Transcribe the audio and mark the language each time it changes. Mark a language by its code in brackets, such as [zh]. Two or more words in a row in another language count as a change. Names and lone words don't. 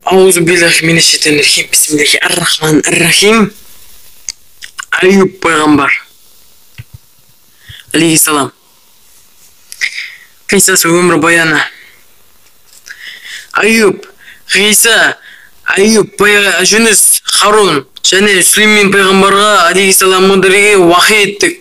[ar] أعوذ بالله من الشيطان الرجيم. بسم الله الرحمن الرحيم. [kk] Ayub пайғамбар алейхиссалам. Қиссасы өмір баяны. Ayub, Ғиса, Ayub, Жүніс, Харун және Сүлеймен пайғамбарға алейхиссаламның вахи еттік.